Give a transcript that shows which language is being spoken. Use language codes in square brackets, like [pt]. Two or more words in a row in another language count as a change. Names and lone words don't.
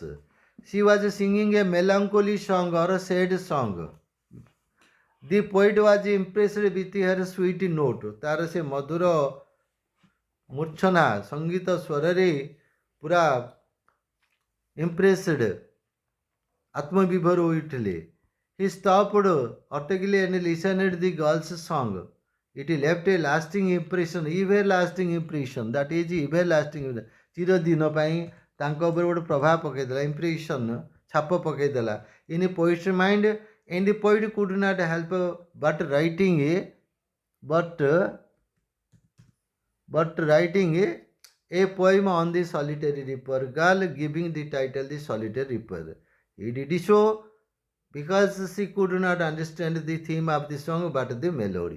[en] She was singing a melancholy song or a sad song. The poet was impressed with her sweet note. [or] ତାର ସେ ମଧୁର ମୂର୍ଚ୍ଛନା ସଙ୍ଗୀତ ସ୍ୱରରେ ପୁରା impressed, ଆତ୍ମବିଭୋର ହୋଇଥିଲେ. [en] He stopped, ଅଟକିଲେ, and listened the girl's song. It left a lasting impression, everlasting impression. That is everlasting, [or] ଚିରଦିନ ପାଇଁ ତାଙ୍କ ଉପରେ ଗୋଟେ ପ୍ରଭାବ ପକାଇଦେଲା, impression, ଛାପ ପକାଇଦେଲା. [en] In a poet's mind, and the poet could not help but writing a poem on the solitary reaper girl, giving the title The Solitary Reaper. He did so because she could not understand the theme of the song but the melody.